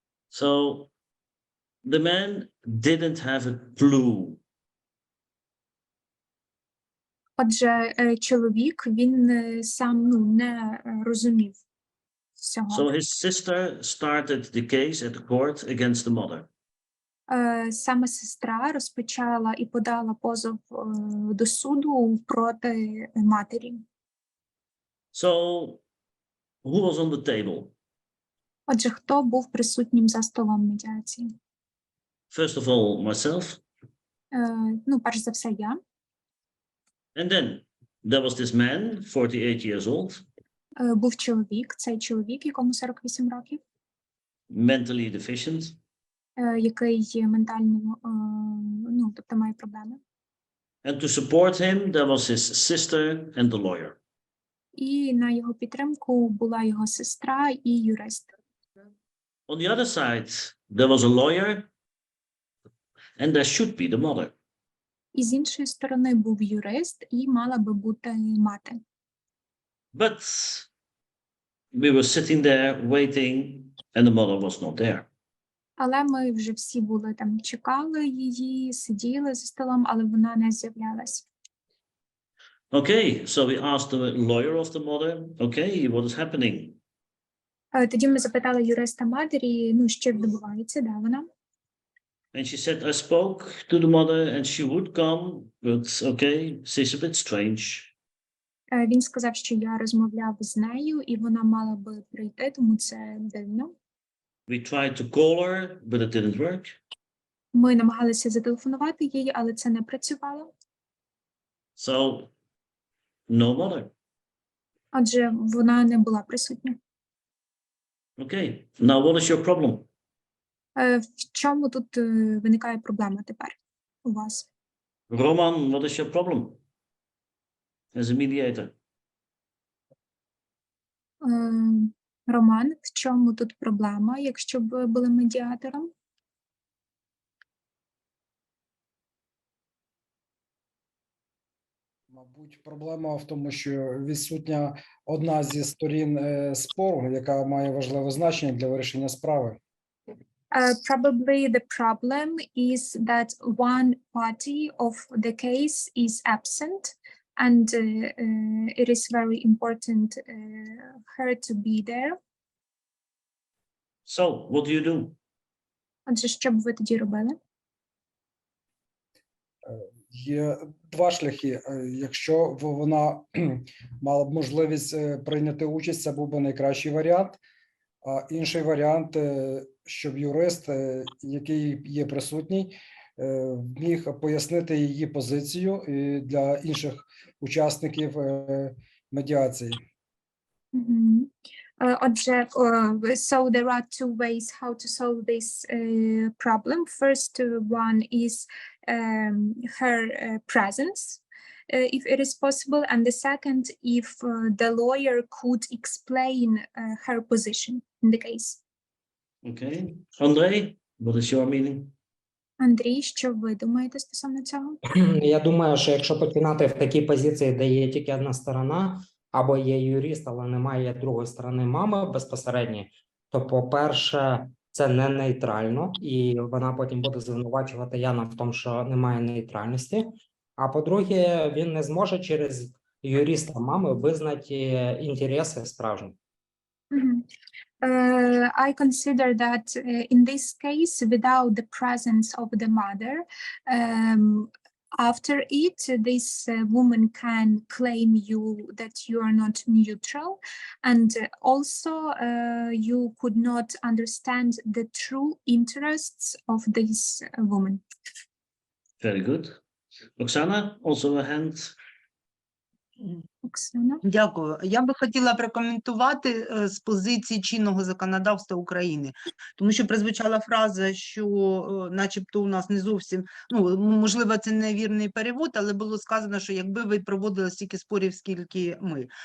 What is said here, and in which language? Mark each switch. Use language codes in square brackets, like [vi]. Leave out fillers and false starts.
[en] So the man didn't have a clue. [uk] Отже, чоловік, він сам не розумів всього. [en] So his sister started the case at the court against the mother. [uk] Саме сестра розпочала і подала позов до суду проти матері. [en] So who was on the table? [uk] Отже, хто був присутнім за столом медіації? [en] First of all, myself. [uk] Перш за все, я. [en] And then there was this man, 48 years old. [uk] Був чоловік, цей чоловік, якому 48 років. [en] Mentally deficient. [uk] Який ментально, тобто має проблеми. [en] And to support him, there was his sister and the lawyer. [uk] І на його підтримку була його сестра і юрист. [en] On the other side, there was a lawyer, and there should be the mother. [uk] І з іншої сторони був юрист, і мала би бути мати. [en] But we were sitting there waiting, and the mother was not there. [uk] Але ми вже всі були там, чекали її, сиділи за столом, але вона не з'являлась. [en] Okay, so we asked the lawyer of the mother, okay, what is happening? [uk] Тоді ми запитали юриста матері, що відбувається, де вона? [en] And she said, I spoke to the mother and she would come, but okay, she's a bit strange. [uk] Він сказав, що я розмовляв з нею, і вона мала би прийти, тому це дивно. [en] We tried to call her, but it didn't work. [uk] Ми намагалися зателефонувати їй, але це не працювало. [en] So, no mother. [uk] Отже, вона не була присутня. [en] Okay, now what is your problem? [uk] В чому тут виникає проблема тепер у вас? [en] Roman, what is your problem? As a mediator. [uk] Роман, в чому тут проблема, якщо б ви були медіатором? Мабуть, проблема в тому, що відсутня одна зі сторін спору, яка має важливе значення для вирішення справи. [en] Probably the problem is that one party of the case is absent, and it is very important her to be there. So, what do you do? [uk] Отже, що б ви тоді робили? Є два шляхи. Якщо вона мала б можливість прийняти участь, це був би найкращий варіант. А інший варіант, щоб юрист, який є присутній, міг пояснити її позицію для інших учасників медіації. Отже, [en] so there are two ways how to solve this problem. First one is her presence, if it is possible, and the second, if the lawyer could explain her position in the case. Okay. Andrei, what is your meaning? [uk] Андрій, що ви думаєте стосовно цього? Я думаю, що якщо починати в такій позиції, де є тільки одна сторона, або є юрист, але немає другої сторони мами безпосередньо, то, по-перше, це не нейтрально, і вона потім буде звинувачувати Яна в тому, що немає нейтральності. А по-друге, він не зможе через юриста мами визнати інтереси справжні. [en] I consider that in this case, without the presence of the mother, after it, this woman can claim you that you are not neutral, and also you could not understand the true interests of this woman. Very good. Oksana, also a hand. [uk] Оксана. Дякую. Я би хотіла прокоментувати з позиції чинного законодавства України, тому що прозвучала фраза, що начебто у нас не зовсім, ну, можливо, це невірний перевод, але було сказано, що якби ви проводили стільки спорів, скільки ми.